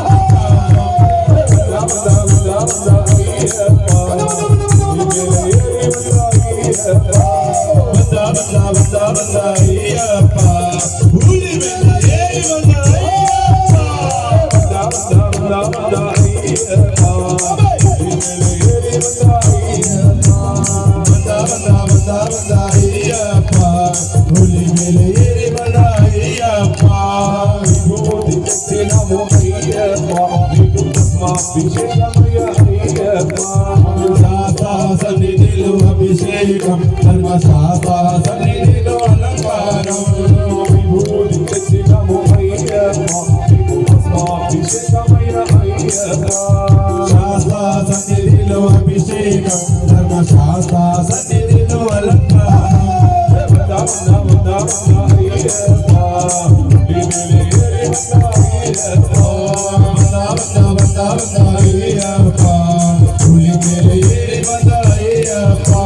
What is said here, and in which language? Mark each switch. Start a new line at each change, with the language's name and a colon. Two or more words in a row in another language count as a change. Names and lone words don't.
Kannada: అయ్యప్ప ಹುಲಿ ಮೇಲೆ ಏರಿ ಬಂದ ಅಯ್ಯಪ್ಪ ಹುಲಿ ಮೇಲೆ ಏರಿ ಬಂದ ಅಯ್ಯಪ್ಪ ವಿಭೂತಿ ನಮೋ ಅಯ್ಯಪ್ಪ ಅಭಿಷೇಕಮಯ್ಯ ಅಯ್ಯಪ್ಪ
Telugu: శాస్త్ర సన్నిధిలో అభిషేకం ధర్మశాస్త్ర సన్నిధిలో అలంకారం విభూతి నమో అయ్యప్ప అభిషేకమయ్య అయ్యప్ప శాస్త్ర సన్నిధిలో అభిషేకం ధర్మశాస్త్ర సన్నిధిలో అలంకారం
Kannada: అయ్యప్ప ಹುಲಿ ಮೇಲೆ ಏರಿ ಬಂದ ಅಯ್ಯಪ್ಪ